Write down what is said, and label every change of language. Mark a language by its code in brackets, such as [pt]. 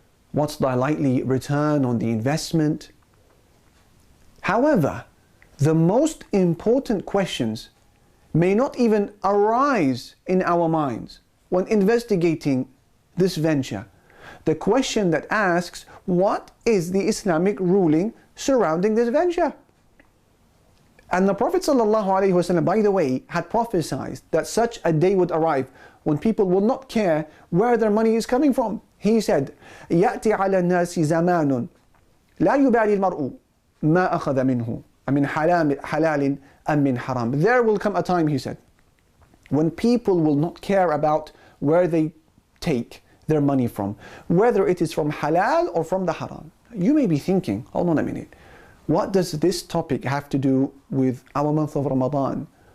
[en] What's the likely return on the investment? However, the most important questions may not even arise in our minds when investigating this venture. The question that asks, what is the Islamic ruling surrounding this venture? And the Prophet ﷺ, by the way, had prophesied that such a day would arrive when people will not care where their money is coming from. He said, [ar] يَأْتِي عَلَى النَّاسِ زَمَانٌ لَا يُبَالِي الْمَرْءُ مَا أَخَذَ مِنْهُ أَمِنْ حَلَالٍ أَمْ مِنْ حَرَامٍ. [en] There will come a time, he said, when people will not care about where they take their money from, whether it is from halal or from the haram. You may be thinking, hold on a minute, what does this topic have to do with our month of Ramadan?